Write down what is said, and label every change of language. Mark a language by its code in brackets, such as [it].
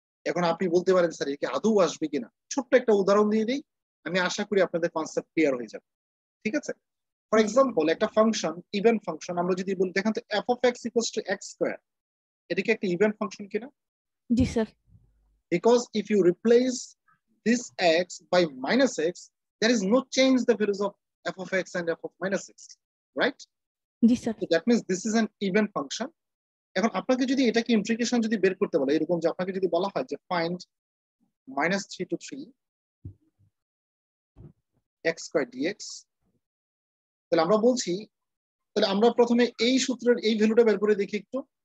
[bn] এখন আপনি বলতে পারেন স্যার একে আদৌ আসবে কিনা, ছোট্ট একটা উদাহরণ দিয়ে দিই, আমি আশা করি আপনাদের কনসেপ্ট ক্লিয়ার হয়ে যাবে। ঠিক আছে, ফর এক্সাম্পল একটা ফাংশন ইভেন ফাংশন আমরা যদি বলি, দেখেন তো f of x equals to x square, এটা কি একটা ইভেন ফাংশন কিনা? জি sir. [en] Because if you replace this x by minus x, there is no change the values of f of x and f of minus x, right? জি sir. So that means this is an even function. [bn] এখন আপনাকে যদি এটাকে integration যদি বের করতে বলে, এরকম যে আপনাকে যদি বলা হয় যে find -3 to 3 x square dx, তাহলে আমরা বলছি, তাহলে আমরা প্রথমে এই সূত্রের এই ভ্যালুটা বের করে দেখি একটু।